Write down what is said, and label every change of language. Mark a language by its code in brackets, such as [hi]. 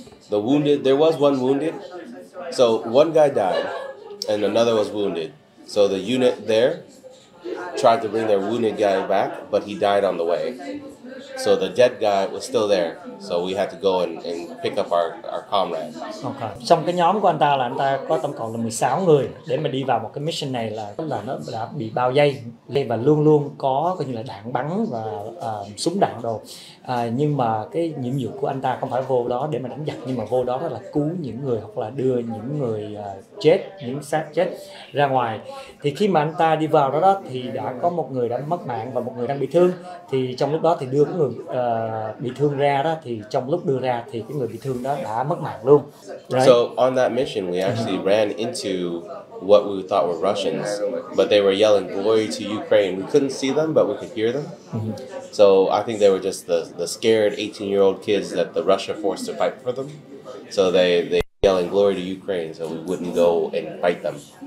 [en] The wounded, there was one wounded. So one guy died, and another was wounded. So the unit there tried to bring their wounded guy back, but he died on the way. So the dead guy was still there. So we had to go and pick up our comrade. Okay. [vi] Trong cái nhóm của anh ta có tổng cộng là 16 người để mà đi vào một cái mission này là nó đã bị bao vây và luôn luôn có coi như là đạn bắn và súng đạn đồ. Nhưng mà cái nhiệm vụ của anh ta không phải vô đó để mà đánh giặc, nhưng mà vô đó là cứu những người hoặc là đưa những người chết, những xác chết ra ngoài. Thì khi mà anh ta đi vào đó thì đã có một người đã mất mạng và một người đang bị thương. Thì trong lúc đó thì đưa cái người bị thương ra đó, thì trong lúc đưa ra thì cái người bị thương đó đã mất mạng luôn. [en] Right? So on that mission we actually ran into what we thought were Russians, but they were yelling glory to Ukraine. We couldn't see them, but we could hear them. So I think they were just the scared 18-year-old kids that the Russia forced to fight for them. So they yelling glory to Ukraine, so we wouldn't go and fight them.